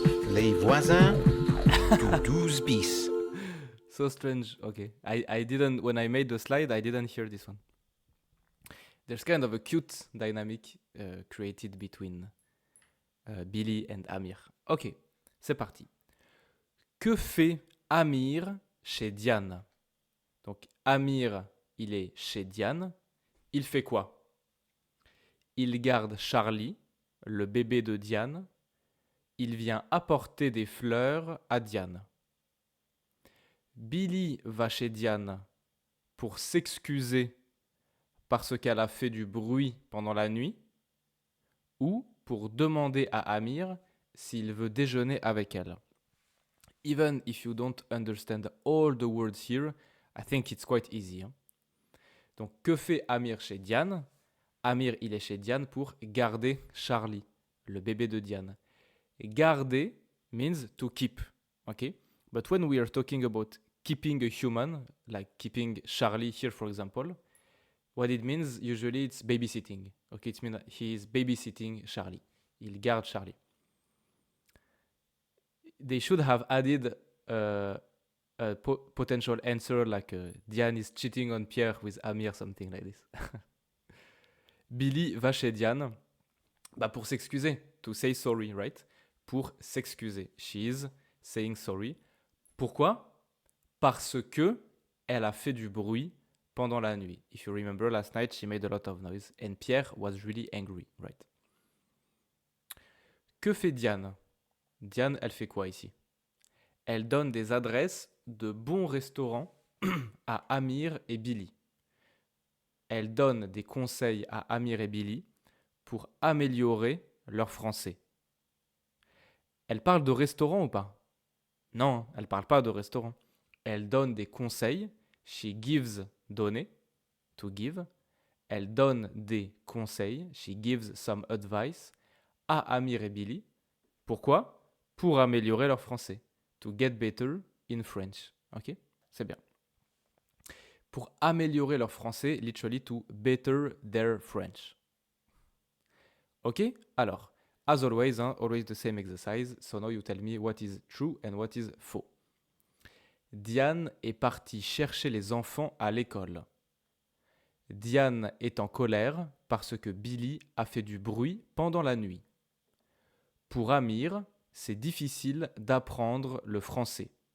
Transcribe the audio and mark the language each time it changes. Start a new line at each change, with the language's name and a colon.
French: Les voisins du 12 bis.
English: So strange. Okay, I didn't, when I made the slide, I didn't hear this one. There's kind of a cute dynamic created between Billy and Amir.
French: Ok, c'est parti. Que fait Amir chez Diane? Donc Amir, il est chez Diane. Il fait quoi? Il garde Charlie, le bébé de Diane. Il vient apporter des fleurs à Diane. Billy va chez Diane pour s'excuser parce qu'elle a fait du bruit pendant la nuit ou pour demander à Amir s'il veut déjeuner avec elle.
English: Even if you don't understand all the words here, I think it's quite easy. Hein?
French: Donc, que fait Amir chez Diane? Amir, il est chez Diane pour garder Charlie, le bébé de Diane.
English: Garder means to keep, okay? But when we are talking about keeping a human, like keeping Charlie here, for example, what it means, usually it's babysitting. Okay, it means he is babysitting Charlie.
French: Il garde Charlie.
English: They should have added a potential answer like Diane is cheating on Pierre with Amir, something like this.
French: Billy va chez Diane pour s'excuser,
English: to say sorry, right?
French: Pour s'excuser.
English: She is saying sorry.
French: Pourquoi? Parce que elle a fait du bruit pendant la nuit.
English: If you remember, last night she made a lot of noise and Pierre was really angry, right?
French: Que fait Diane? Diane, elle fait quoi ici? Elle donne des adresses de bons restaurants à Amir et Billy. Elle donne des conseils à Amir et Billy pour améliorer leur français. Elle parle de restaurant ou pas? Non, elle parle pas de restaurant. Elle donne des conseils.
English: She gives, donner, to give.
French: Elle donne des conseils.
English: She gives some advice
French: à Amir et Billy. Pourquoi? Pour améliorer leur français.
English: To get better in French. Ok?
French: C'est bien. Pour améliorer leur français,
English: literally to better their French. Ok? Alors, as always, always the same exercise. So now you tell me what is true and what is faux.
French: Diane est partie chercher les enfants à l'école. Diane est en colère parce que Billy a fait du bruit pendant la nuit. Pour Amir, c'est difficile d'apprendre le français.